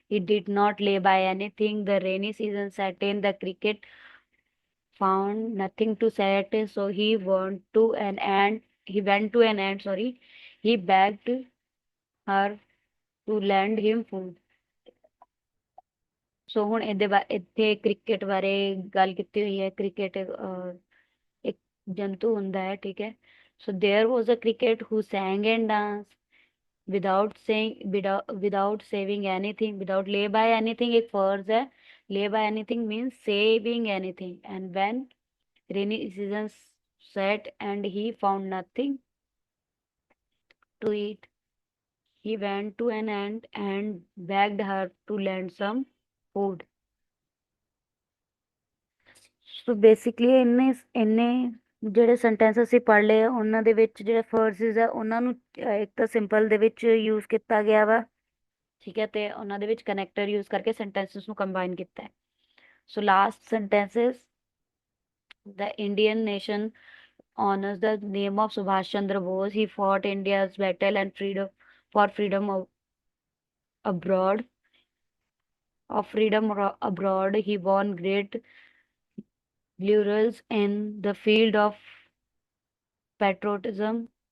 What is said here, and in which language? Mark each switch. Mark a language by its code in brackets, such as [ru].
[en] He did not lay by anything. The rainy season set in. The cricket found nothing to set, so he went to an ant. He went to an ant. Sorry, he begged her to lend him food. [pa] ਸੋ ਹੁਣ ਇਹਦੇ ਇੱਥੇ cricket ਬਾਰੇ ਗੱਲ ਕੀਤੀ ਹੋਈ ਹੈ। Cricket ਇੱਕ ਜੰਤੂ ਹੁੰਦਾ ਹੈ, ਠੀਕ ਹੈ। [en] so there was a cricket who sang and danced without saying, without saving anything, without lay by anything [hi] एक फर्ज है। [en] lay by anything means saving anything, and when rainy season set and he found nothing to eat, he went to an ant and begged her to lend some food. [pa] So basically ਇੰਨੇ ਜਿਹੜੇ sentence ਅਸੀਂ ਪੜ੍ਹ ਲਏ ਆ, ਉਹਨਾਂ ਦੇ ਵਿੱਚ ਜਿਹੜੇ ਫਰਜ਼ਸ ਆ ਉਹਨਾਂ ਨੂੰ ਇੱਕ ਤਾਂ ਸਿੰਪਲ ਦੇ ਵਿੱਚ ਯੂਜ਼ ਕੀਤਾ ਗਿਆ ਵਾ, ਠੀਕ ਹੈ, ਤੇ ਉਹਨਾਂ ਦੇ ਵਿੱਚ ਕਨੈਕਟਰ ਯੂਜ਼ ਕਰਕੇ ਸੈਂਟੈਂਸਸ ਨੂੰ ਕੰਬਾਈਨ ਕੀਤਾ ਹੈ। [en] So last sentences, the Indian nation honors the name of Subhash Chandra Bose. He fought India's battle and freedom for freedom abroad. Abroad, he won great laurels in the field of patriotism.